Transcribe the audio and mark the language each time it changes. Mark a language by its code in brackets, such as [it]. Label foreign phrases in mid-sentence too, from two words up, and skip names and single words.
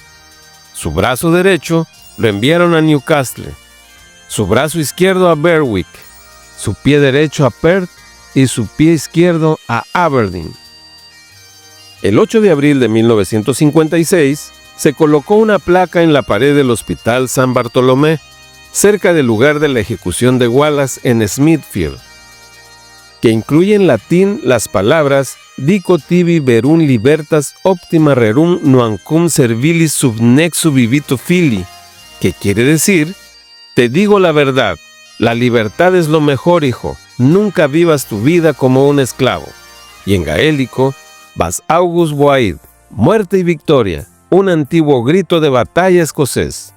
[es] Su brazo derecho lo enviaron a Newcastle, su brazo izquierdo a Berwick, su pie derecho a Perth y su pie izquierdo a Aberdeen. El 8 de abril de 1956 se colocó una placa en la pared del Hospital San Bartolomé, cerca del lugar de la ejecución de Wallace en Smithfield, que incluye en latín las palabras [la] Dico tibi verum libertas optima rerum nuancum servilis sub nexu vivito fili, [es] que quiere decir: te digo la verdad, la libertad es lo mejor, hijo, nunca vivas tu vida como un esclavo. Y en gaélico, [gd] Vas August Boyd, [es] muerte y victoria, un antiguo grito de batalla escocés.